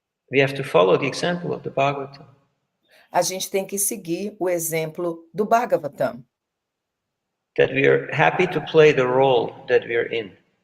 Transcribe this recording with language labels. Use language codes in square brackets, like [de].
[en] We have to follow the example of the Bhagavatam. [pt] A gente tem que seguir o exemplo do Bhagavatam. [en] That we are happy to play the role that we are in.